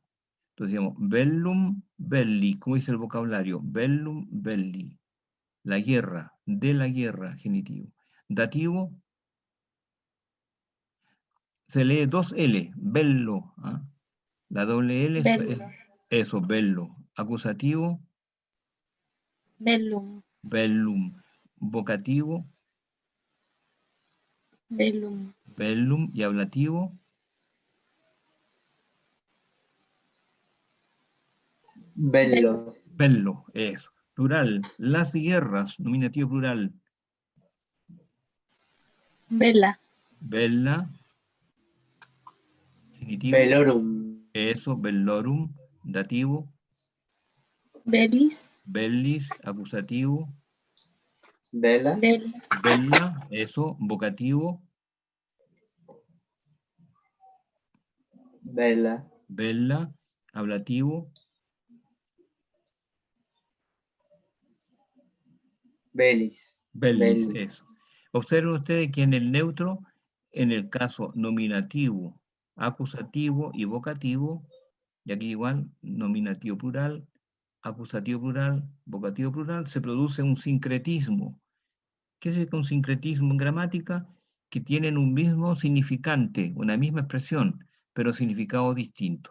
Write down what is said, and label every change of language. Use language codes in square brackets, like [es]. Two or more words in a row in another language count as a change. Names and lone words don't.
[es] Entonces digamos, [la] bellum, belli, [es] ¿cómo dice el vocabulario? [la] Bellum, belli. [es] La guerra, de la guerra, genitivo. Dativo, se lee dos L, bello. ¿Ah? La doble L es Bello. eso, bello. Acusativo, Bellum. bellum. Vocativo, Bellum. bellum. Y ablativo, Bello. bello. Eso. Plural, las guerras, nominativo plural. Bella. Bella, genitivo. Bellorum. Eso, bellorum. Dativo, Bellis. bellis. Acusativo, Bella. Bella. bella. Eso, vocativo, Bella. bella. Ablativo, Bellis. bellis. Bellis. Eso. Observen ustedes que en el neutro, en el caso nominativo, acusativo y vocativo, y aquí igual, nominativo plural, acusativo plural, vocativo plural, se produce un sincretismo. ¿Qué es un sincretismo en gramática? Que tienen un mismo significante, una misma expresión, pero significado distinto.